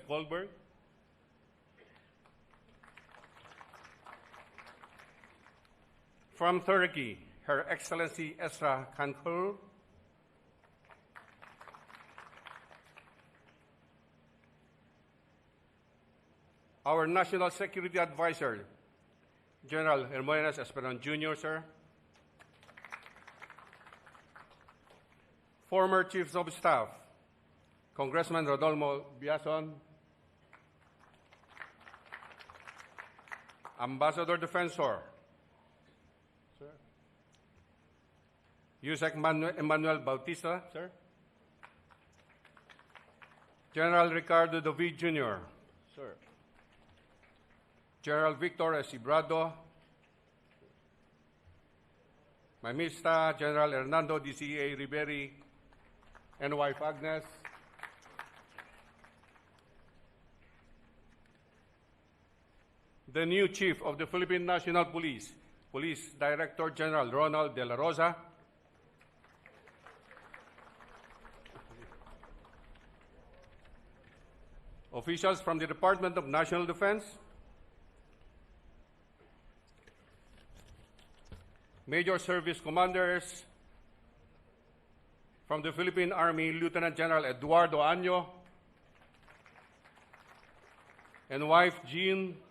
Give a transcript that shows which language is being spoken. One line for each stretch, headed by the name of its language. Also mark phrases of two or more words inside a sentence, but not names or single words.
English: Goldberg, from Turkey, Her Excellency Esra Kankur, our National Security Advisor, General Hermogenes Esperon Jr., sir, former Chiefs of Staff, Congressman Rodolfo Biason, Ambassador Defensor, sir, Yusek Emmanuel Bautista, sir, General Ricardo David Jr., sir, General Victor S. Ibrado, Mamista General Hernando DCA Riberi, and wife Agnes, the new Chief of the Philippine National Police, Police Director General Ronald De La Rosa, officials from the Department of National Defense, Major Service Commanders from the Philippine Army, Lieutenant General Eduardo Año, and wife Jean.